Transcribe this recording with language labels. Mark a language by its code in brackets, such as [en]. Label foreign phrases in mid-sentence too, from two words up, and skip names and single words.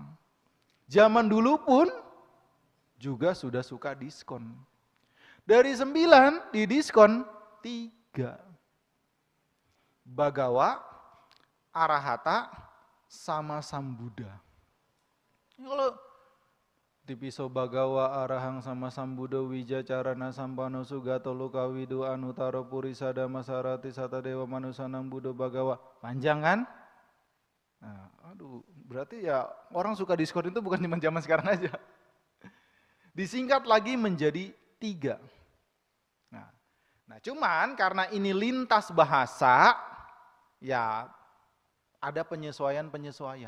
[id] Zaman dulu pun juga sudah suka diskon. Dari 9 di diskon 3. [pi] Bhagawa, Arahata, sama Sambuddha. Kalau Tipiso Bhagawa Arahang sama Sambuddha Wijacarana Sampano Sugato Lukawidu Anutaro Purisada Masarati Sata Dewa Manusanang Buddha Bhagawa. [id] Panjang kan? Nah, berarti ya orang suka diskon itu bukan cuma zaman sekarang aja. Disingkat lagi menjadi 3. Nah cuman karena ini lintas bahasa, ya ada penyesuaian-penyesuaian.